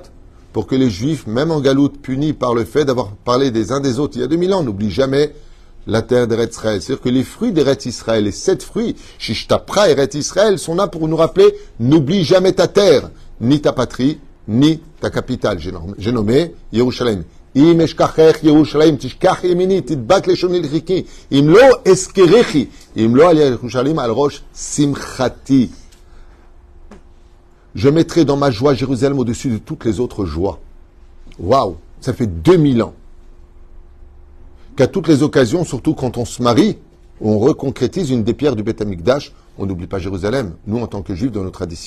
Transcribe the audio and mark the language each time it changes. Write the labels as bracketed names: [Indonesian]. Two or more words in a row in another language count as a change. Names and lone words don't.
[French] Pour que les Juifs, même en galoute, punis par le fait d'avoir parlé des uns des autres il y a 2000 ans, n'oublient jamais la terre d'Eretz Israël. C'est-à-dire que les fruits d'Eretz Israël, les 7 fruits, Shishtapra Eretz Israël, sont là pour nous rappeler, n'oublie jamais ta terre. ni ta patrie, ni ta capitale. J'ai nommé Yerushalayim. [Hebrew] אם אשכחך ירושלים, תשכח ימיני, תדבק לשוני לחיקי. אם לא אזכרכי, אם לא על ירושלים, על ראש שמחתי. [French] Je mettrai dans ma joie Jérusalem au-dessus de toutes les autres joies. Waouh, ça fait 2000 ans qu'à toutes les occasions, surtout quand on se marie, on reconcrétise une des pierres du Beth Amikdash, on n'oublie pas Jérusalem, nous en tant que juifs dans nos traditions.